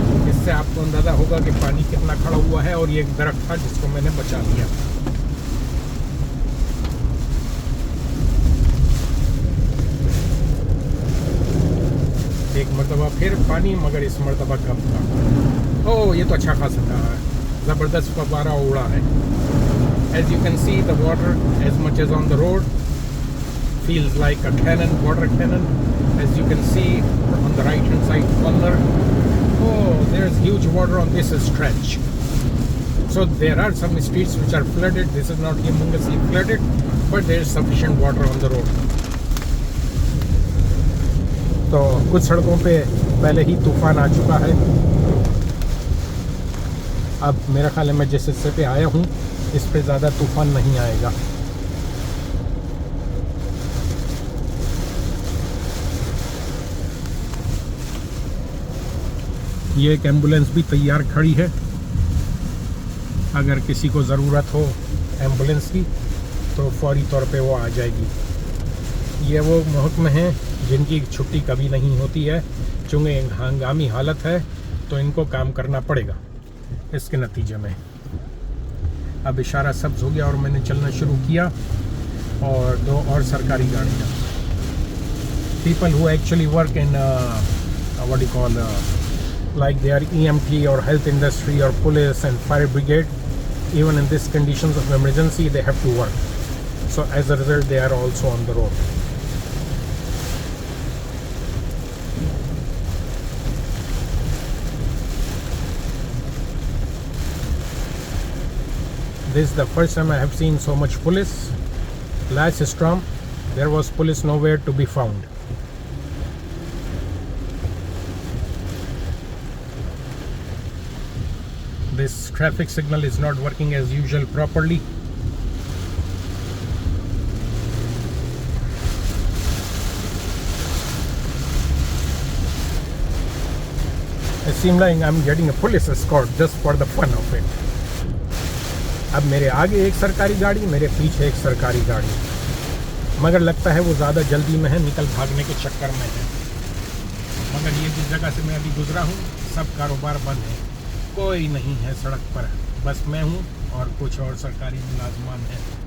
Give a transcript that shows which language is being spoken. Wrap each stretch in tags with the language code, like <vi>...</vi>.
<hi>इससे आपको अंदाज़ा होगा कि पानी कितना खड़ा हुआ है। और ये एक दरख्त था जिसको मैंने बचा लिया। एक मरतबा फिर पानी, मगर इस मरतबा कम था। ओह, ये तो अच्छा खासा था, ज़बरदस्त फव्वारा उड़ा है।</hi> <en>As you can see, the water, as much as on the road, feels like a cannon, water cannon. As you can see on the right hand side corner, oh, there's huge water on this stretch. So there are some streets which are flooded. This is not humongously flooded, but there is sufficient water on the road.</en> <hi>तो कुछ सड़कों पे पहले ही तूफान आ चुका है। अब मेरा ख्याल है मैं जिस हिस्से पे आया हूँ इस पे ज़्यादा तूफान नहीं आएगा। ये एक एम्बुलेंस भी तैयार खड़ी है, अगर किसी को ज़रूरत हो एम्बुलेंस की तो फौरी तौर पे वो आ जाएगी। ये वो महकमे हैं जिनकी छुट्टी कभी नहीं होती है, चूँकि हंगामी हालत है तो इनको काम करना पड़ेगा। इसके नतीजे में अब इशारा सब्ज़ हो गया और मैंने चलना शुरू किया। और 2 और सरकारी गाड़ियाँ,</hi> <en>People who actually work in what you call like they are EMT or health industry or police and fire brigade, even in these conditions of emergency they have to work. So as a result they are also on the road. This is the first time I have seen so much police. Last storm there was police nowhere to be found. This traffic signal is not working as usual properly. It seems like I'm getting a police escort just for the fun of it.</en> <hi>अब मेरे आगे एक सरकारी गाड़ी, मेरे पीछे एक सरकारी गाड़ी, मगर लगता है वो ज़्यादा जल्दी में है, निकल भागने के चक्कर में है। मगर ये जिस जगह से मैं अभी गुजरा हूँ सब कारोबार बंद है, कोई नहीं है सड़क पर, बस मैं हूँ और कुछ और सरकारी मुलाजमान हैं।</hi>